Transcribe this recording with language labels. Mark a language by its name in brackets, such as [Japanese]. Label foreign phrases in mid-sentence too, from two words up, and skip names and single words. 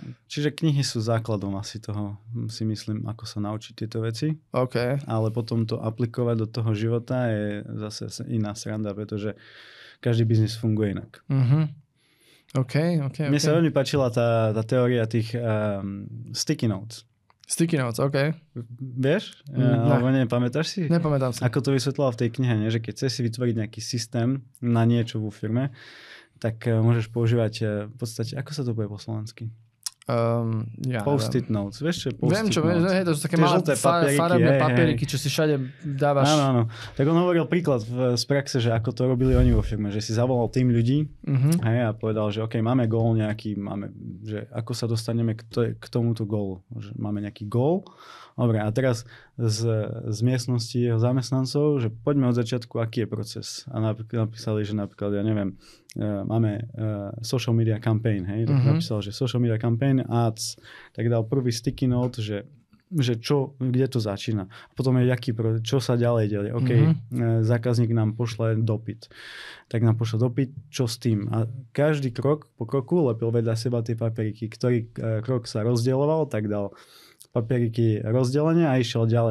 [Slovak] Čiže knihy sú základom asi toho, si myslím, ako sa naučiť tieto veci. Okay. Ale potom to aplikovať do toho života je zase iná sranda, pretože každý biznis funguje inak. Okay. Mne sa veľmi páčila tá teória tých [English] sticky notes. Sticky notes, [Slovak] OK. Vieš? Alebo nepamätáš si? Nepamätám si. Ako to vysvetlila v tej knihe, nie? Že keď chceš si vytvoriť nejaký systém na niečo vo firme, tak môžeš používať v podstate, ako sa to povie po slovensky? [English] Post-it notes. [Slovak] Vieš čo je post-it Viem čo, notes? to sú také malé farebné papieriky, čo si všade dávaš. Áno. Tak on hovoril príklad z praxe, že ako to robili oni vo firme, že si zavolal tým ľudí a povedal, že OK, máme goal nejaký, že ako sa dostaneme k tomuto goalu. Že máme nejaký goal. Dobre, a teraz z miestnosti jeho zamestnancov, že poďme od začiatku, aký je proces. A napísali, že napríklad, ja neviem, máme [English] social media campaign, [Slovak] hej, tak napísal, že [English] social media campaign, ads, [Slovak] tak dal prvý [English] sticky note, [Slovak] že kde to začína. A potom je čo sa ďalej deje. OK, zákazník nám pošle dopyt. Tak nám pošle dopyt, čo s tým? A každý krok po kroku lepil vedľa seba tie papieriky. Ktorý krok sa rozdieloval, tak dal papieriky rozdelenie a išiel ďalej.